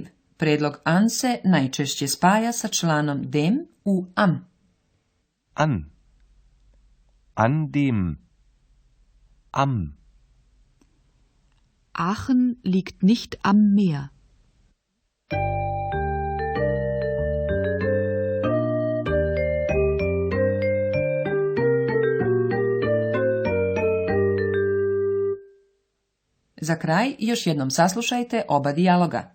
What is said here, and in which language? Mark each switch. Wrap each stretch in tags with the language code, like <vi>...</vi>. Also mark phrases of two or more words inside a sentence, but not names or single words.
<sr>Predlog an se najčešće spaja sa članom dem u am.</sr> <de>An. An dem. Am. Aachen liegt nicht am Meer.</de> <sr>Za kraj još jednom saslušajte oba dijaloga.</sr>